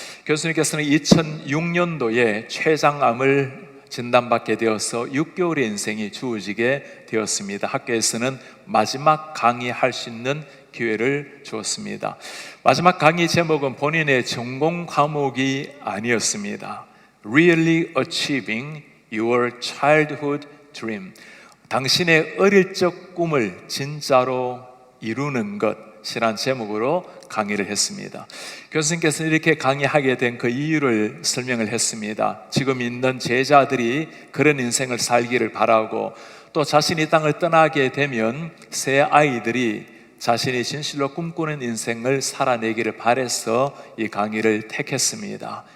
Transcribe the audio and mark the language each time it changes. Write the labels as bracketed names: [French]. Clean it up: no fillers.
[Korean] 교수님께서는 2006년도에 췌장암을 진단받게 되어서 6개월의 인생이 주어지게 되었습니다. 학교에서는 마지막 강의할 수 있는 기회를 주었습니다. 마지막 강의 제목은 본인의 전공 과목이 아니었습니다. [English] Really achieving your childhood dream. [Korean] 당신의 어릴 적 꿈을 진짜로 이루는 것이란 제목으로 강의를 했습니다. 교수님께서 이렇게 강의하게 된 그 이유를 설명을 했습니다. 지금 있는 제자들이 그런 인생을 살기를 바라고, 또 자신이 땅을 떠나게 되면 새 아이들이 자신이 진실로 꿈꾸는 인생을 살아내기를 바라서 이 강의를 택했습니다.